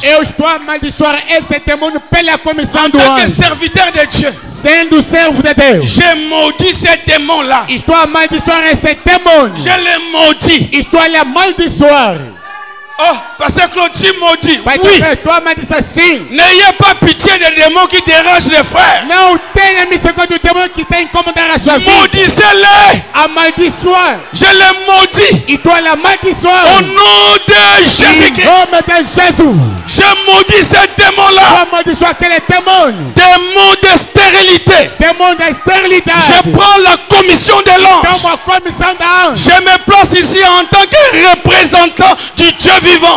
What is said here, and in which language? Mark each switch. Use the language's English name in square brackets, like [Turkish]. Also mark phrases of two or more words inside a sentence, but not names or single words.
[Portuguese] Eu estou a amaldiçoar esse demônio pela comissão [French] En [Portuguese] do [French] tant que [Portuguese] anjo. [French] serviteur de Dieu, [Portuguese] Sendo servo de Deus. [French] j'ai maudit ces démons-là. [Portuguese] Estou a amaldiçoar esse demônio. [French] Je les maudis. [Portuguese] Estou a lhe amaldiçoar. [French] Oh, parce que Claudie maudit. [Portuguese] Vai [French] Oui. [Portuguese] estou a amaldiçoar sim. [French] N'ayez pas pitié des démons qui dérangent les frères. [Portuguese] Não tenha misericórdia do demônio que está incomodando a sua vida. [French] Maudissez-les. [Portuguese] Amaldiçoar. [French] Je les maudis. [Portuguese] Estou a lhe amaldiçoar. [French] Au nom de [Portuguese] Em [French] Jésus-Christ. [Portuguese] nome de Jesus. [French] Je maudis ces [Portuguese] Estou [French] démons-là. [Portuguese] a amaldiçoar aquele demônio. [French] Démons de stérilité. [Portuguese] Demônio da esterilidade. [French] Je prends la commission de l'ange. [Portuguese] Toma a comissão da anjo. [French] Je me place ici en tant que représentant du Dieu vivant.